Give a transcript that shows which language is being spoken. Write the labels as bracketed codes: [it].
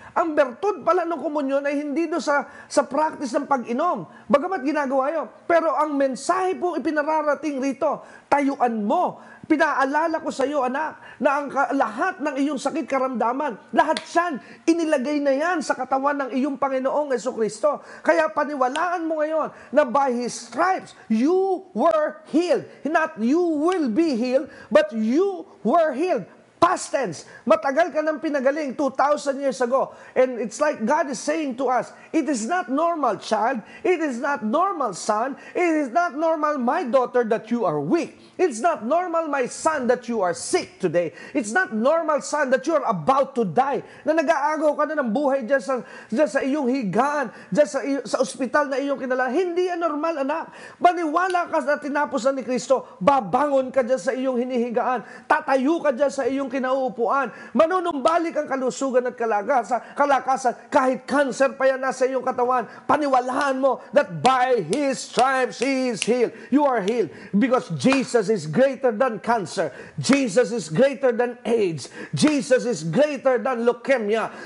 [tl] Ang bertud pala ng komunyon ay hindi do sa practice ng pag-inom. Bagamat ginagawa yun. Pero ang mensahe po ipinararating rito, tayuan mo. Pinaalala ko sa iyo, anak, na ang lahat ng iyong sakit karamdaman, lahat yan, inilagay na yan sa katawan ng iyong Panginoong Jesucristo. Kaya paniwalaan mo ngayon na [en] by His stripes, you were healed. Not you will be healed, but you were healed. Past tense. [tl] Matagal ka nang pinagaling [en] 2,000 years ago. And it's like God is saying to us, it is not normal, child. It is not normal, son. It is not normal, my daughter, that you are weak. It's not normal, my son, that you are sick today. It's not normal, son, that you are about to die. [tl] Na nag-aagaw ka na ng buhay dyan sa iyong higaan, dyan sa ospital na iyong kinala. Hindi yan normal, anak. Maniwala ka na tinapos na ni Kristo. Babangon ka dyan sa iyong hinihigaan. Tatayo ka dyan sa iyong kinauupuan. Manunumbalik ang kalusugan at kalakasan. Kahit cancer pa yan nasa iyong katawan, paniwalaan mo [en] that by His stripes He is healed. You are healed because Jesus is greater than cancer. Jesus is greater than AIDS. Jesus is greater than leukemia.